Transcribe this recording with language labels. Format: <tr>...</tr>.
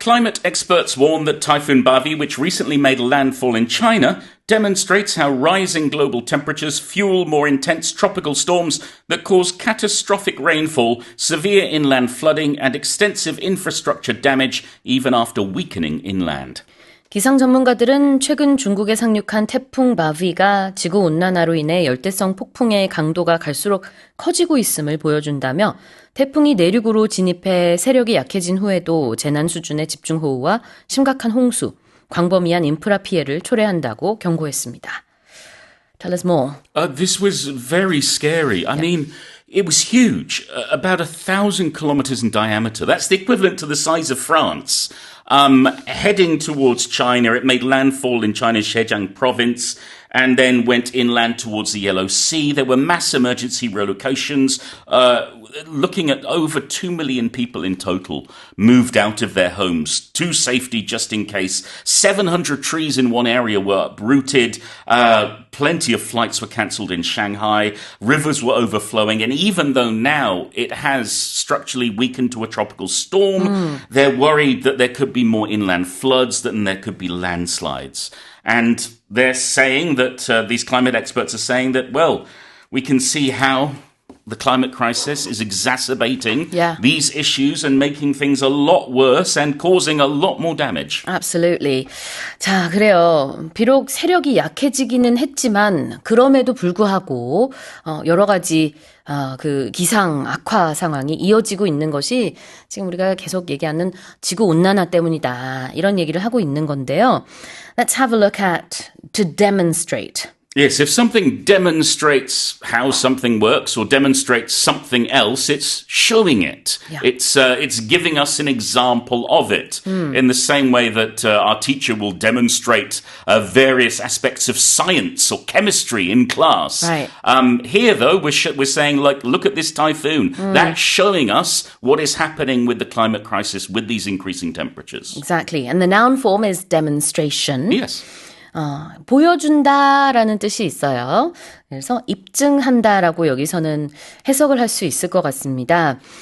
<en>Climate experts warn that Typhoon Bavi, which recently made landfall in China, demonstrates how rising global temperatures fuel more intense tropical storms that cause catastrophic rainfall, severe inland flooding, and extensive infrastructure damage even after weakening inland.</en> <ko>기상 전문가들은 최근 중국에 상륙한 태풍 바비가 지구온난화로 인해 열대성 폭풍의 강도가 갈수록 커지고 있음을 보여준다며 태풍이 내륙으로 진입해 세력이 약해진 후에도 재난 수준의 집중호우와 심각한 홍수, 광범위한 인프라 피해를 초래한다고 경고했습니다.</ko> <en>Tell us more. This was very scary. I mean, it was huge, about 1,000 kilometers in diameter. That's the equivalent to the size of France. Heading towards China, it made landfall in China's Zhejiang province and then went inland towards the Yellow Sea. There were mass emergency relocations. Looking at over 2 million people in total moved out of their homes to safety just in case. 700 trees in one area were uprooted. Plenty of flights were cancelled in Shanghai. Rivers were overflowing. And even though now it has structurally weakened to a tropical storm, they're worried that there could be more inland floods, that there could be landslides. And they're saying that, these climate experts are saying that, well, we can see how the climate crisis is exacerbating these issues and making things a lot worse and causing a lot more damage. Absolutely.</en> <ko>자, 그래요. 비록 세력이 약해지기는 했지만 그럼에도 불구하고 여러 가지 그 기상 악화 상황이 이어지고 있는 것이 지금 우리가 계속 얘기하는 지구 온난화 때문이다. 이런 얘기를 하고 있는 건데요.</ko> <en>Let's have a look at to demonstrate. Yes, if something demonstrates how something works or demonstrates something else, it's showing it. Yeah. It's giving us an example of it in the same way that our teacher will demonstrate various aspects of science or chemistry in class. Right. Here, though, we're saying, like, look at this typhoon. That's showing us what is happening with the climate crisis with these increasing temperatures. Exactly. And the noun form is demonstration. Yes.</en> <ko>보여준다라는 뜻이 있어요. 그래서 입증한다라고 여기서는 해석을 할 수 있을 것 같습니다.</ko>